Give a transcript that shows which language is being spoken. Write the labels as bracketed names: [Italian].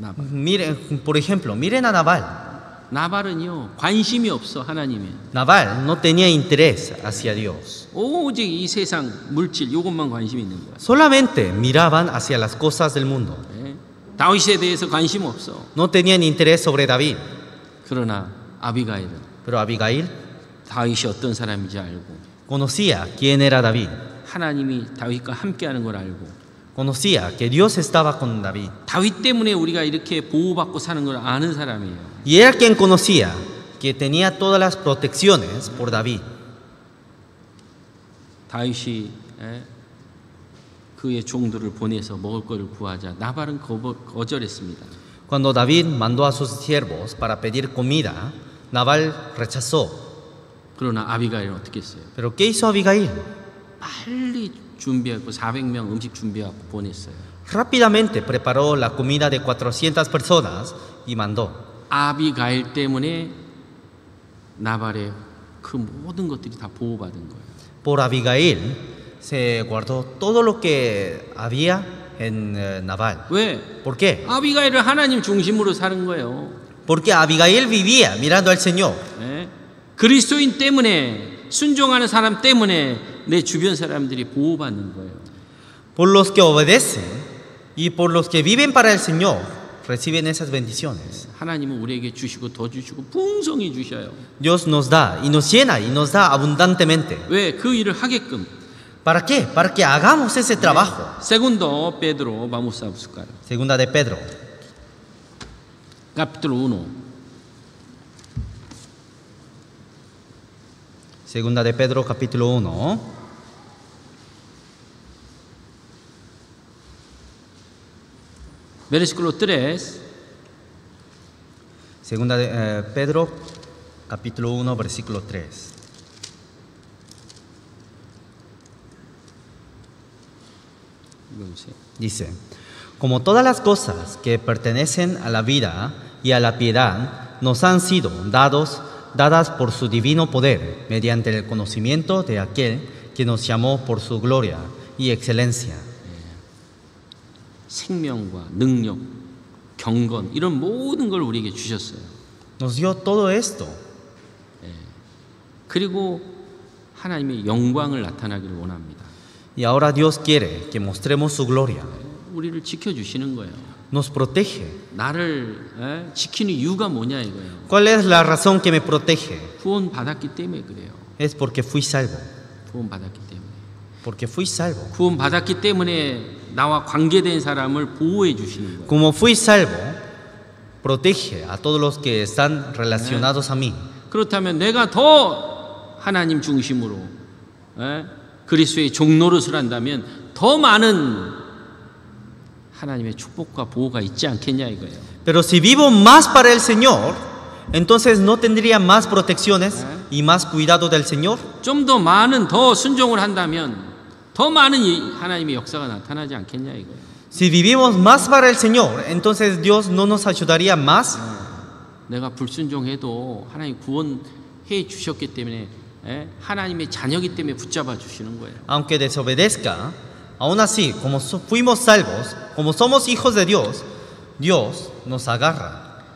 [Spanish] Miren, por ejemplo, miren a Nabal. [Korean] 나발은요, 관심이 없어, 하나님에. [Spanish] Nabal no tenía interés hacia Dios. [Korean] 오직 이 세상, 물질, 이것만 관심이 있는 거야. [Spanish] Solamente miraban hacia las cosas del mundo. [Korean] 예? 다윗에 대해서 관심 없어. [Spanish] No tenían interés sobre David. [Korean] 그러나 아비가일은 [Spanish] Pero Abigail [Korean] 다윗이 어떤 사람인지 알고 [Spanish] conocía quién era David. [Korean] 하나님이 다윗과 함께하는 걸 알고 [Spanish] Conocía que Dios estaba con David. [Korean] 다윗 때문에 우리가 이렇게 보호받고 사는 걸 아는 사람이에요. [Spanish] Y era quien conocía que tenía todas las protecciones por David. [Korean] 다윗이 그의 종들을 보내서 먹을 것을 구하자 나발은 거절했습니다. [Spanish] Cuando David mandó a sus siervos para pedir comida, Nabal rechazó. [Korean] 그러나 아비가일은 어떻게 했어요? [Spanish] Pero ¿qué hizo Abigail? [Korean] 빨리 준비하고 400명 음식 준비하고 보냈어요. [Spanish] Rápidamente preparó la comida de 400 personas y mandó. [Korean] 아비가일 때문에 나발의 그 모든 것들이 다 보호받은 거예요. [Spanish] Por Abigail se guardó todo lo que había en Nabal. [Korean] 왜? [Spanish] ¿Por qué? [Korean] 아비가일은 하나님 중심으로 사는 거예요. [Spanish] Porque Abigail vivía mirando al Señor. [Korean] 예? 그리스도인 때문에 순종하는 사람 때문에 내 주변 사람들이 보호받는 거예요. [Spanish] Por los que obedecen y por los que viven para el Señor reciben esas bendiciones. [Korean] 하나님은 우리에게 주시고 더 주시고 풍성히 주셔요. [Spanish] Dios nos da y nos llena y nos da abundantemente. [Korean] 왜? 그 일을 하게끔. [Spanish] ¿Para qué? Para que hagamos ese trabajo. Segundo Pedro, vamos a buscar. Segunda de Pedro, Capítulo 1. Segunda de Pedro capítulo 1, Versículo 3. Segunda de Pedro capítulo 1 versículo 3. Dice, como todas las cosas que pertenecen a la vida y a la piedad nos han sido dadas por su divino poder, mediante el conocimiento de aquel que nos llamó por su gloria y excelencia. [Korean] 생명과 능력, 경건 이런 모든 걸 우리에게 주셨어요. [Spanish] Nos dio todo esto. [Korean] 그리고 하나님의 영광을 나타나기를 원합니다. [Spanish] Y ahora Dios quiere que mostremos su gloria. [Korean] 우리를 지켜주시는 거예요. [Spanish] Nos protege. [Korean] 나를 지키는 이유가 뭐냐 이거예요. [Spanish] ¿Cuál es la razón que me protege? [Korean] 구원 받았기 때문에 그래요. [Spanish] Es porque fui salvo. [Korean] 구원 받았기 때문에. [Spanish] Porque fui salvo. [Korean] 구원 받았기 때문에 나와 관계된 사람을 보호해 주시는 거예요. [Spanish] Como fui salvo, protege a todos los que están relacionados a mí. [Korean] 그렇다면 내가 더 하나님 중심으로 그리스도의 종노릇을 한다면 더 많은 하나님의 축복과 보호가 있지 않겠냐 이거예요. [Spanish] Pero si vivo más para el Señor, entonces no tendría más protecciones y más cuidado del Señor. [Korean] 좀 더 많은 더 순종을 한다면 더 많은 하나님의 역사가 나타나지 않겠냐 이거예요. [Spanish] Si vivimos más para el Señor, entonces Dios no nos ayudaría más. [Korean] 내가 불순종해도 하나님 구원해 주셨기 때문에 하나님의 자녀이기 때문에 붙잡아 주시는 거예요. [Spanish] Aunque desobedezca, aún así, como fuimos salvos, como somos hijos de Dios, Dios nos agarra.